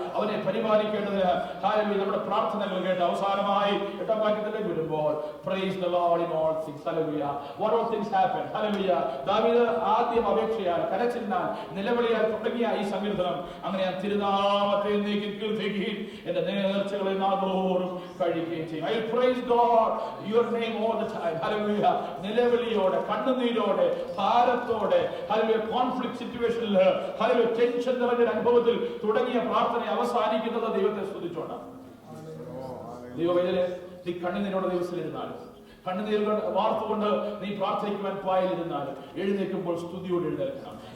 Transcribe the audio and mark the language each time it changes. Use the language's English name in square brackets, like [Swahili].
[Malayalam] അവനെ പരിപാലിക്കേണ്ടതിന് ഹല്ലേലൂയ നമ്മുടെ പ്രാർത്ഥനകൾ കേട്ട് അവസാനമായി 8-ാം വാക്യത്തിലേക്ക് വരുമ്പോൾ [English] Praise the Lord in all things. [Malayalam] Hallelujah. [English] What all things happen. [Malayalam] Hallelujah. ദാവീദ് ആദ്യം അപേക്ഷയാൽ കരച്ചിലിനാൽ നിലവിളിയാൽ തുടങ്ങിയ ഈ സങ്കീർത്തനം അങ്ങനെ ഞാൻ തിരുനാമത്തെ എന്നേക്കും കീർത്തിക്കുകയും എന്റെ നേർച്ചകളെ നാദോറും കഴിക്കുകയും. [English] I praise God your name all the time. Hallelujah. [Malayalam] നിലവിളിയോടെ, കണ്ണുനീരോടെ, ഭാരത്തോടെ, ഹല്ലേലൂയ, കോൺഫ്ലിക്റ്റ് സിറ്റുവേഷനിൽ, ഹല്ലേലൂയ, ടെൻഷൻ നിറഞ്ഞ അനുഭവത്തിൽ തുടങ്ങിയ പ്രാർത്ഥന അവസാനിക്കുന്നത് ദൈവത്തെ സ്തുതിച്ചോണ്ടാണ്. ദൈവവേദന നീ കണ്ണുനീരോടെ ദിവസത്തിലിരുന്നാലും, കണ്ണുനീർ വാർത്തുകൊണ്ട് നീ പ്രാർത്ഥിക്കുവാൻ പായലിരുന്നാലും, എഴുന്നേൽക്കുമ്പോൾ സ്തുതിയോടെ എഴുന്നേൽക്കണം.